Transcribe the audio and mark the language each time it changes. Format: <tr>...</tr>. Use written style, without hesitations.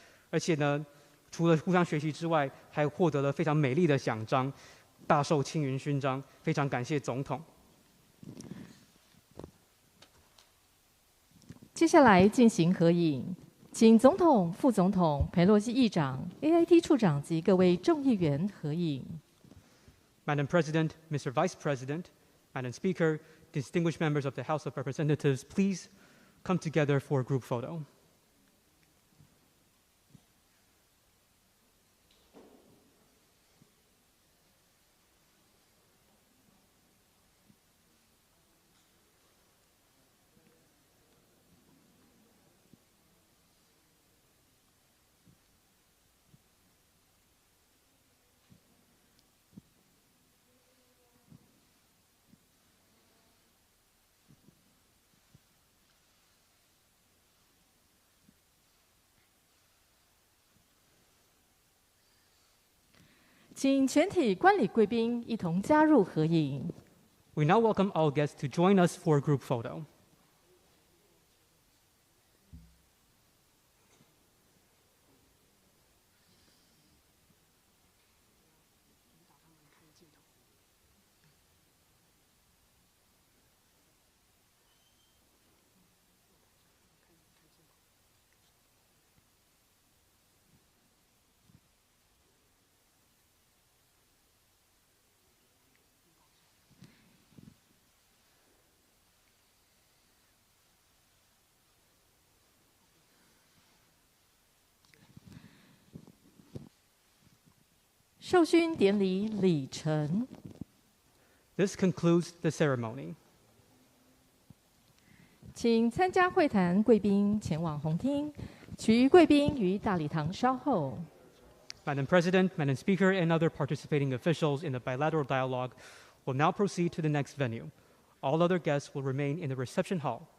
<zh>而且呢，除了互相学习之外，还获得了非常美丽的奖章，大受青云勋章，非常感谢总统。接下来进行合影，请总统、副总统、裴洛西议长、AIT 处长及各位众议员合影。</zh> <en>Madam President, Mr. Vice President, Madam Speaker, distinguished members of the House of Representatives, please come together for a group photo.</en> <zh>请全体观礼贵宾一同加入合影。</zh> <en>We now welcome all guests to join us for a group photo.</en> <zh>授勋典礼礼成。</zh> <en>This concludes the ceremony.</en> <zh>请参加会谈贵宾前往红厅，其余贵宾于大礼堂稍后。</zh> <en>Madam President, Madam Speaker, and other participating officials in the bilateral dialogue will now proceed to the next venue. All other guests will remain in the reception hall.</en>